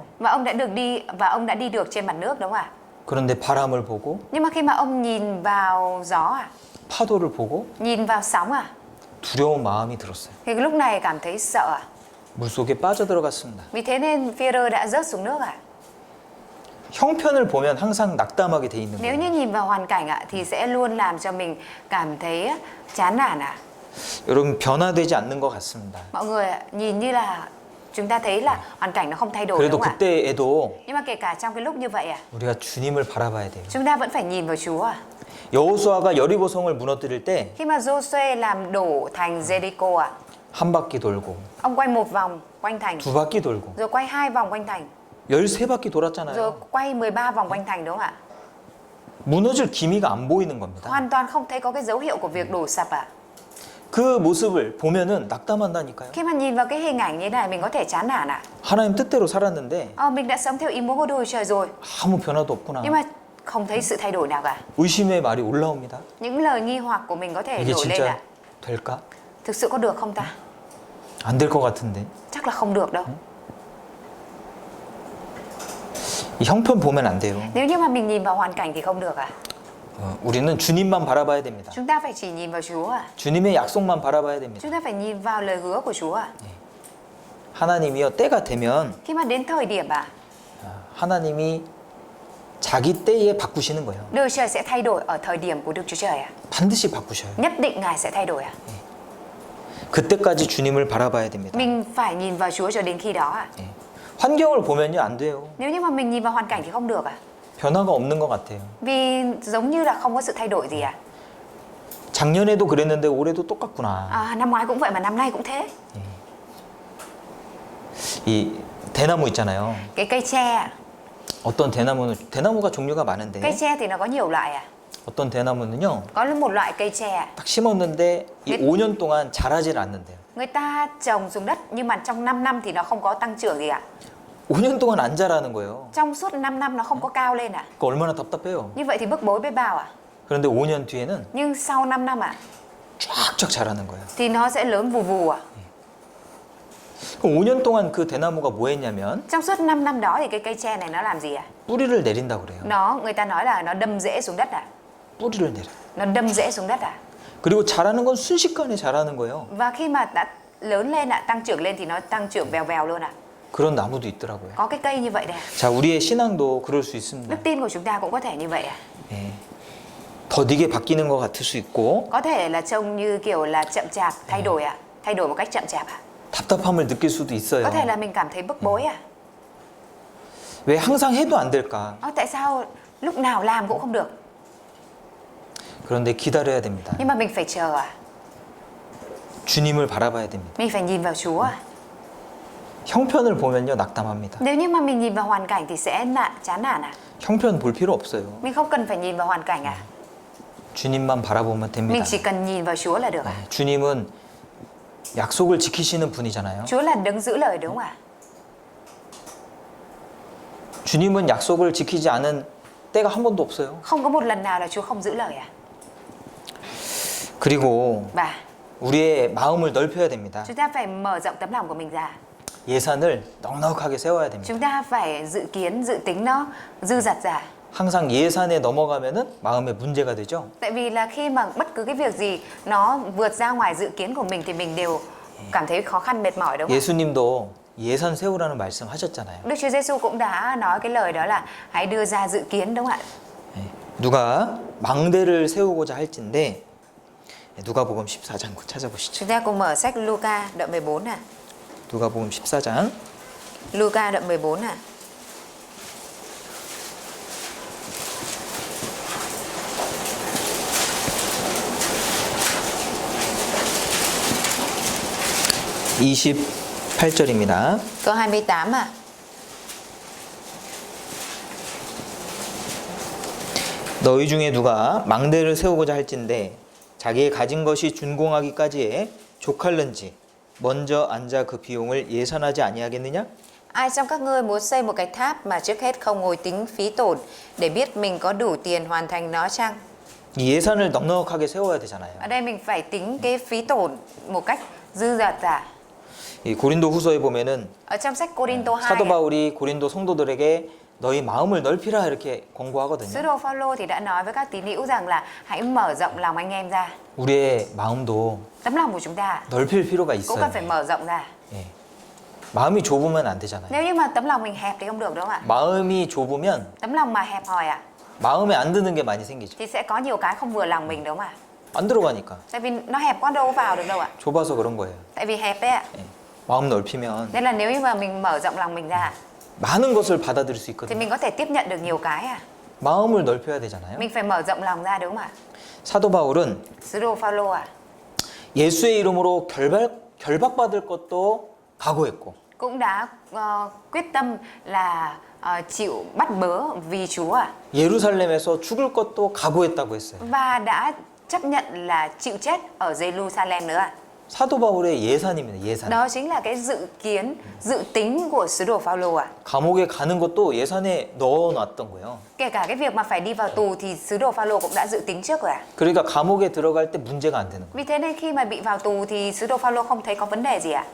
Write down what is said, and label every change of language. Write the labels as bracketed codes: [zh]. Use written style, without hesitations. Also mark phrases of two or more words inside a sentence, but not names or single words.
[vi] Và ông đã đi được trên mặt nước đúng không ạ? [ko] 그런데 바람을 보고 [vi] Nhưng mà khi mà ông nhìn vào gió [ko] 파도를 보고 [vi] nhìn vào sóng [ko] 두려운 마음이 들었어요. [vi] thì lúc này cảm thấy sợ [ko] 물속에 빠져들어갔습니다. [vi] Vì thế nên Phêrô đã rớt xuống nước [ko] 형편을 보면 항상 낙담하게 돼 있는 [vi] Nếu [ko] 거예요. [vi] như nhìn vào hoàn cảnh thì sẽ luôn làm cho mình cảm thấy chán nản [ko] 여러분 변화되지 않는 것 같습니다. [vi] Mọi người nhìn như là chúng ta thấy là hoàn cảnh nó không thay đổi [ko] 그래도 [vi] đúng không ạ? [ko] 그때에도 [vi] Nhưng mà kể cả trong cái lúc như vậy [ko] 우리가 주님을 바라봐야 돼요. [vi] chúng ta vẫn phải nhìn vào Chúa [ko] 여호수아가 여리고성을 무너뜨릴 때 [vi] Khi mà Giô-suê làm đổ thành Jericho [ko] 한 바퀴 돌고 [vi] ông quay một vòng quanh thành [ko] 두 바퀴 돌고 [vi] rồi quay 2 vòng quanh thành [ko] 13바퀴 [vi] rồi [ko] 돌았잖아요. [vi] quay 13 vòng quanh thành đúng không ạ? [ko] 무너질 기미가 안 보이는 겁니다. [vi] Hoàn toàn không thấy có cái dấu hiệu của việc đổ sập [ko] 그 모습을 보면은 낙담한다니까요. [vi] Khi mà nhìn vào cái hình ảnh như thế này mình có thể chán nản [ko] 하나님 뜻대로 살았는데 [vi] mình đã sống theo ý muốn của Đức Trời rồi [ko] 아무 변화도 없구나. [vi] nhưng mà không thấy sự thay đổi nào cả. [ko] 의심의 말이 올라옵니다. [vi] Những lời nghi hoặc của mình có thể [ko] 이게 [vi] nổi lên [ko] 진짜 될까? [vi] thực sự có được không ta? [ko] 안 될 것 같은데. [vi] Chắc là không được đâu. [ko] 이 형편 보면 안 돼요. [vi] Nếu như mà mình nhìn vào hoàn cảnh thì không được [ko] 우리는 주님만 바라봐야 됩니다. [vi] Chúng ta phải chỉ nhìn vào Chúa [ko] 주님의 약속만 바라봐야 됩니다. [vi] Chúng ta phải nhìn vào lời hứa của Chúa [ko] 하나님이요 때가 되면 [vi] Khi mà đến thời điểm [ko] 하나님이 자기 때에 바꾸시는 거예요. [vi] Đức Trời sẽ thay đổi ở thời điểm của Đức Chúa Trời [ko] 반드시 바꾸셔요. [vi] Nhất định Ngài sẽ thay đổi [ko] 그때까지 주님을 바라봐야 됩니다. [vi] Mình phải nhìn vào Chúa cho đến khi đó à? [ko] 예. 환경을 보면요 안 돼요. [vi] Nếu như mà mình nhìn vào hoàn cảnh thì không được à? [ko] 변화가 없는 것 같아요. [vi] Vì giống như là không có sự thay đổi gì à? [ko] 작년에도 그랬는데 올해도 똑같구나. [vi] À, năm ngoái cũng vậy mà năm nay cũng thế. [ko] 이 대나무 있잖아요. [vi] Cái cây tre, [ko] 어떤 대나무가 종류가 많은데 [vi] cây tre thì nó có nhiều loại à? [ko] 어떤 대나무는요 [vi] Có một loại cây tre [ko] 딱 심었는데 이 5년 동안 자라질 않는데요. [vi] người ta trồng xuống đất nhưng mà trong 5 năm thì nó không có tăng trưởng gì ạ. [ko] 5년 동안 안 자라는 거예요. [vi] Trong suốt 5 năm nó không có cao lên ạ. [ko] 그 얼마나 답답해요. [vi] Như vậy thì bức bối biết bao ạ. [ko] 그런데 5년 뒤에는 [vi] Nhưng sau 5 năm ạ [ko] 쫙쫙 자라는 거예요. [vi] thì nó sẽ lớn vù vù ạ. [ko] 그럼 5년 동안 그 대나무가 뭐 했냐면 [vi] Trong suốt 5 năm đó thì cái cây tre này nó làm gì ạ? [ko] 뿌리를 내린다고 그래요. [vi] Người ta nói là nó đâm rễ xuống đất ạ. [ko] 뿌리를 내려. [vi] Nó đâm rễ xuống đất ạ. [ko] 그리고 자라는 건 순식간에 자라는 거예요. [vi] Và khi mà đã lớn lên ạ, tăng trưởng lên thì nó tăng trưởng vèo vèo luôn ạ. [ko] 그런 나무도 있더라고요. [vi] Có cái cây như vậy đây ạ. [ko] 자, 우리의 신앙도 그럴 수 있습니다. [vi] Đức tin của chúng ta cũng có thể như vậy ạ. [ko] 예. 더디게 바뀌는 것 같을 수 있고 [vi] Có thể là trông như kiểu là chậm chạp thay đổi ạ. Thay đổi một cách chậm chạp ạ. [ko] 답답함을 느낄 수도 있어요. [vi] Có thể là mình cảm thấy bức bối ạ. [ko] 왜 항상 해도 안 될까? [vi] Tại sao lúc nào làm cũng không được? [ko] 그런데 기다려야 됩니다. [vi] Nhưng mà mình phải chờ à? [ko] 주님을 바라봐야 됩니다. [vi] Mình phải nhìn vào Chúa à? [ko] 형편을 보면요 낙담합니다. [vi] Nếu như mà mình nhìn vào hoàn cảnh thì sẽ chán nản à? [ko] 형편 볼 필요 없어요. [vi] Mình không cần phải nhìn vào hoàn cảnh à? [ko] 주님만 바라보면 됩니다. [vi] Mình chỉ cần nhìn vào Chúa là được à? [ko] 주님은 약속을 지키시는 분이잖아요. [vi] Chúa là đấng giữ lời đúng không ạ? [ko] 주님은 약속을 지키지 않은 때가 한 번도 없어요. [vi] Không có một lần nào là Chúa không giữ lời à? [ko] 그리고 [vi] Và [ko] 우리의 마음을 넓혀야 됩니다. [vi] chúng ta phải mở rộng tấm lòng của mình ra. [ko] 예산을 넉넉하게 세워야 됩니다. [vi] Chúng ta phải dự kiến, dự tính nó dư dật ra. [ko] 항상 예산에 넘어가면은 마음에 문제가 되죠. [vi] Tại vì là khi mà bất cứ cái việc gì nó vượt ra ngoài dự kiến của mình thì mình đều cảm thấy khó khăn mệt mỏi đúng không? [ko] 예수님도 예산 세우라는 말씀하셨잖아요. [vi] Đức Chúa Giêsu cũng đã nói cái lời đó là hãy đưa ra dự kiến đúng không ạ? [ko] 누가 망대를 세우고자 할진데 누가복음 14장 찾아보시죠. [vi] Chúng ta cùng mở sách Luca đoạn 14 ạ. [ko] 누가복음 14장 [vi] Luca đoạn 14 ạ. [ko] (28절입니다) [vi] Câu 28 ạ. [ko] 너희 중에 누가 망대를 세우고자 할진대 자기의 가진 것이 준공하기까지에 족할는지 먼저 앉아 그 비용을 예산하지 아니하겠느냐? [vi] Ai trong các ngươi muốn xây một cái tháp mà trước hết không ngồi tính phí tổn để biết mình có đủ tiền hoàn thành nó chăng? [ko] 이 예산을 넉넉하게 세워야 되잖아요. [vi] Ở đây mình phải tính cái phí tổn một cách dư dật ra. [ko] 이 고린도 후서에 보면은 [vi] Ở trong sách Cô-rin-tô 2 [ko] 사도 [vi] ạ, [ko] 바울이 고린도 성도들에게 너희 마음을 넓히라 이렇게 [vi] Sứ [ko] 권고하거든요. [vi] đồ Phaolô thì đã nói với các tín hữu rằng là hãy mở rộng lòng anh em ra. [ko] 우리의 마음도 [vi] Tấm lòng của chúng ta [ko] 넓힐 필요가 [vi] cũng [ko] 있어요. [vi] cần phải mở rộng ra. [ko] 예. 마음이 좁으면 안 되잖아요. [vi] Nếu như mà tấm lòng mình hẹp thì không được đúng không ạ? [ko] 마음이 좁으면 [vi] Tấm lòng mà hẹp hòi ạ [ko] 마음에 안 드는 게 많이 생기죠. [vi] thì sẽ có nhiều cái không vừa lòng mình đúng không ạ? [ko] 안 들어가니까. [vi] Tại vì nó hẹp quá đâu có vào được đâu ạ. [ko] 좁아서 그런 거예요. [vi] Tại vì hẹp đấy ạ. [ko] 예. 마음 넓히면 [vi] Nên là nếu như mà mình mở rộng lòng mình ra [ko] 많은 것을 받아들일 수 [vi] thì [ko] 있거든요. [vi] mình có thể tiếp nhận được nhiều cái ạ. [ko] 마음을 넓혀야 되잖아요. [vi] Mình phải mở rộng lòng ra đúng không ạ? [ko] 사도 바울은 [vi] Sứ đồ Phaolô ạ [ko] 예수의 이름으로 결박받을 것도 각오했고 [vi] cũng đã quyết tâm là chịu bắt bớ vì Chúa ạ. [ko] 예루살렘에서 죽을 것도 각오했다고 했어요. [vi] Và đã chấp nhận là chịu chết ở Jerusalem nữa ạ. [ko] 사도 바울의 예산입니다. 예산. [vi] Đó chính là cái dự kiến, dự tính của sứ đồ Phaolô ạ. [ko] 감옥에 가는 것도 예산에 넣어놨던 거예요. [vi] Kể cả cái việc mà phải đi vào tù thì sứ đồ Phaolô cũng đã dự tính trước rồi ạ. [ko] 그러니까 감옥에 들어갈 때 문제가 안 되는 거예요. [vi] Vì thế nên khi mà bị vào tù thì sứ đồ Phaolô không thấy có vấn đề gì ạ.